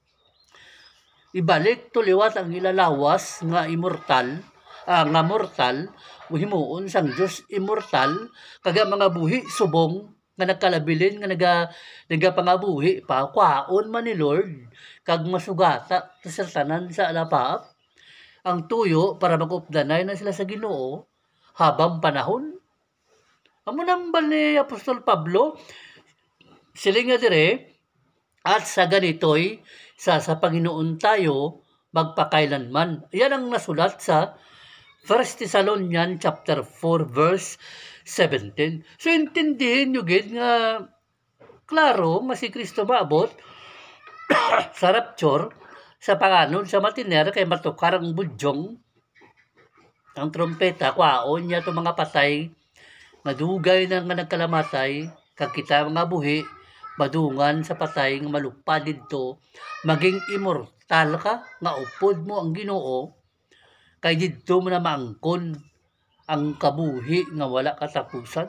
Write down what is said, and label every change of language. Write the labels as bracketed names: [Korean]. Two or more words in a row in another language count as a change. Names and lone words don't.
[Hiligaynon] Ibalik tuliwat ang ilalawas nga immortal, nga mortal, himuon sang Diyos immortal, kaga mga buhi subong, nga nagkalabilin, nga nagapangabuhi pa, kwaon man ni Lord, kag masugata, sa tanan sa alapaap, ang tuyo para mag-updanay na sila sa Ginoo, habang panahon. Amo nambal ni Apostol Pablo, siling nga dire, [Filipino] at sa ganito'y, sa Panginoon tayo, magpakailanman. Yan ang nasulat sa 1 Thessalonians chapter 4 verse 17. [Hiligaynon] So [Filipino] intindihin nyo [Hiligaynon] gid nga klaro nga si Kristo maabot sa rapture, sa panganod sa matiner, kay matukar ang budyong, ang trompeta, kwaon niya itong mga patay, madugay na nga nagkalamatay, kag kita mga buhi, madungan sa patay, nga malupad dito, maging immortal ka, nga upod mo ang Ginoo, kay dito mo na maangkon ang kabuhi nga wala katapusan.